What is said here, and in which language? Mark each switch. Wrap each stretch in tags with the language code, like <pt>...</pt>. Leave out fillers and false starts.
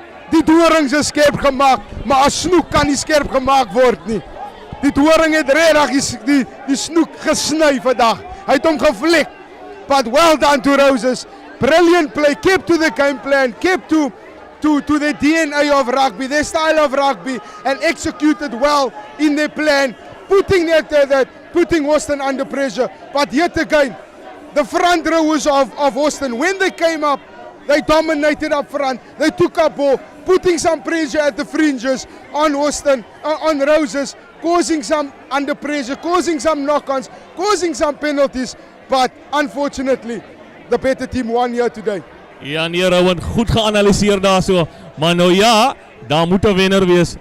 <af>Die dorings is skerp gemaak, maar 'n snoek kan nie skerp gemaak word nie. Die doring het regtig die snoek gesny vandag. Hy het hom gevlek.</af> <en>But well done to Roses. Brilliant play, kept to the game plan, kept to the DNA of rugby, their style of rugby, and executed well in their plan, putting Hawston under pressure. But yet again, the front rowers of Hawston, when they came up, they dominated up front. They took up ball, putting some pressure at the fringes on Hawston, on Roses, causing some under pressure, causing some knock-ons, causing some penalties. But unfortunately, the better team won here today.</en> <af>Ja, nee, Rowan, goed geanalyseer daar so. Maar nou ja, daar moet 'n wenner wees.</af>